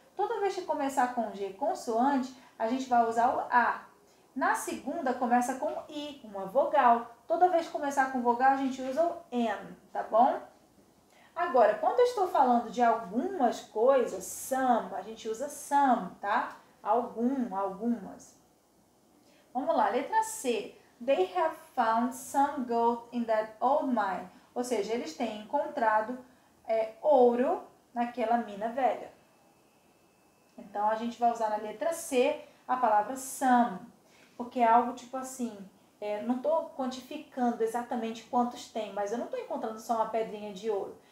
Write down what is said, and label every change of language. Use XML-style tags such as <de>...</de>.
<pt>Toda vez que começar com G, consoante, a gente vai usar o a. Na segunda, começa com I, uma vogal. Toda vez que começar com vogal, a gente usa o N, tá bom? Agora, quando eu estou falando de algumas coisas, some, a gente usa some, tá? Algumas. Vamos lá, letra C.</pt> <en>They have found some gold in that old mine.</en> <pt>Ou seja, eles têm encontrado ouro naquela mina velha. Então, a gente vai usar na letra C a palavra some. Porque é algo tipo assim, não estou quantificando exatamente quantos tem, mas eu não estou encontrando só uma pedrinha de ouro.</pt>